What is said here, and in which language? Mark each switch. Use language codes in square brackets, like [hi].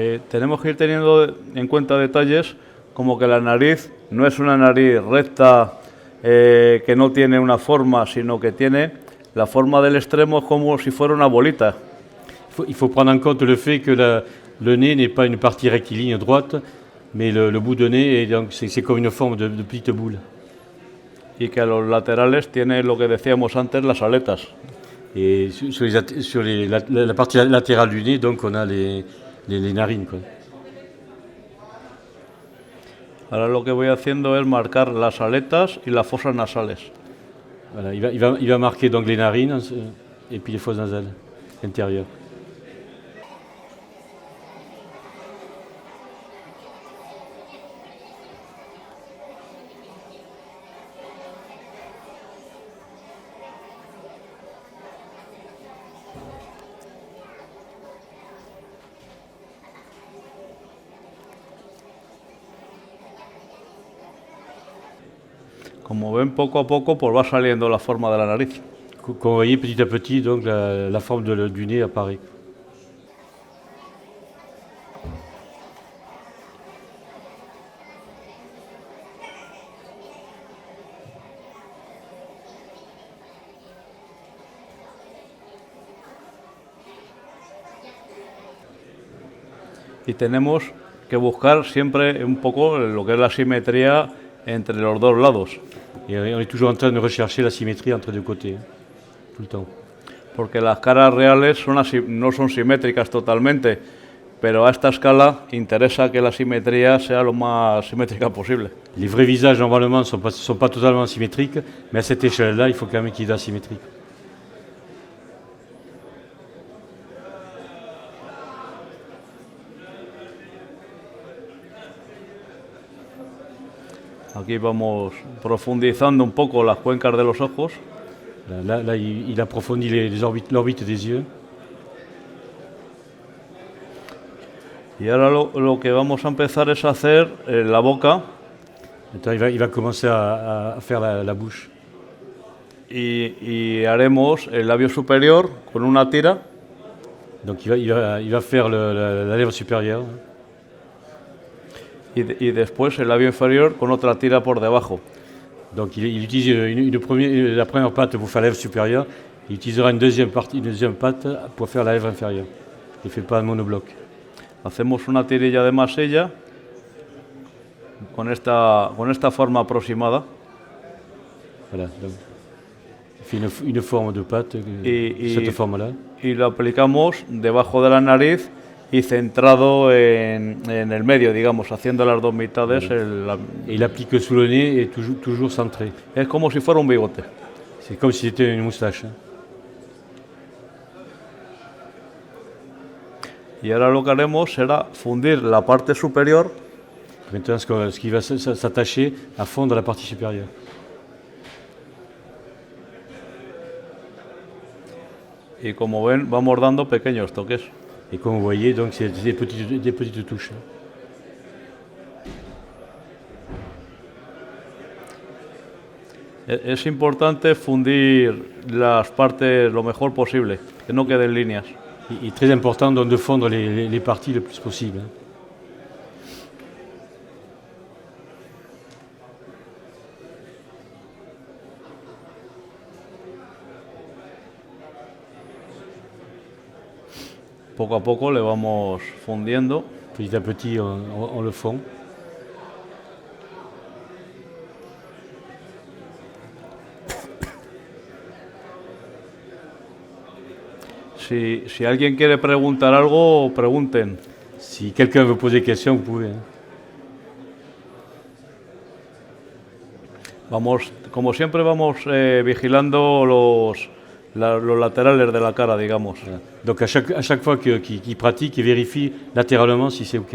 [es] Tenemos que ir teniendo en cuenta detalles como que la nariz no es una nariz recta que no tiene una forma, sino que tiene la forma del extremo como si fuera una bolita. [fr] Il faut prendre en compte le fait que le nez n'est pas une partie rectiligne droite, mais le bout de nez, est donc c'est comme une forme de petite boule. [es] Y que a los laterales tiene lo que decíamos antes, las aletas. [fr] Et sur la partie latérale du nez, donc on a les narines, quoi. [es] Ahora lo que voy haciendo es marcar las aletas y las fosas nasales. [fr] Voilà, il va marquer donc les narines et puis les fosses nasales intérieures. [es] Como ven, poco a poco pues va saliendo la forma de la nariz. [fr] Comme vous voyez, petit à petit, donc la forme du nez apparaît. [es] Y tenemos que buscar siempre un poco lo que es la simetría entre los dos lados. [fr] Et on est toujours en train de rechercher la symétrie entre les deux côtés, hein, tout le temps. [es] Porque las caras reales no son simétricas totalmente, pero a esta escala interesa que la simetría sea lo más simétrica posible. [fr] Les vrais visages, normalement, ne sont pas totalement symétriques, mais à cette échelle-là, il faut quand même qu'il y ait de la symétrie. [es] Aquí vamos profundizando un poco las cuencas de los ojos. [fr] Là il approfondit l'orbite des yeux. [es] Y ahora lo que vamos a empezar es a hacer la boca. [fr] Maintenant, il va commencer à faire la bouche. [es] Y haremos el labio superior con una tira. [fr] Donc il va faire la lèvre supérieure. [es] Y después el labio inferior con otra tira por debajo. [fr] Donc il utilise la première patte pour faire la lèvre supérieure. Il utilisera une deuxième patte pour faire la lèvre inférieure. Il ne fait pas un monobloc. [es] Hacemos una tirilla de masilla con esta forma aproximada. [fr] Voilà, donc il fait une forme de patte, cette forme-là. [es] Y lo aplicamos debajo de la nariz y centrado en el medio, digamos, haciendo las dos mitades. [fr] Et il applique sous le nez et toujours centré. [es] Es como si fuera un bigote. [fr] C'est comme si c'était une moustache. Hein. [es] Y ahora lo que haremos será fundir la parte superior. [fr] Maintenant, ce qui va s'attacher à fondre la partie supérieure. [es] Y como ven, vamos dando pequeños toques. [fr] Et comme vous voyez, donc c'est des petites touches. [es] Es importante fundir las partes lo mejor posible, que no queden líneas. [fr] Il est très important donc de fondre les parties le plus possible. [es] Poco a poco le vamos fundiendo. [fr] Petit à petit, on le fond. [es] Si alguien quiere preguntar algo, pregunten. [fr] Si quelqu'un veut poser question, vous pouvez. Hein. [es] Como siempre, vamos vigilando los laterales de la cara, digamos. [fr] Voilà. Donc à chaque fois qu'il pratique, il vérifie latéralement si c'est OK.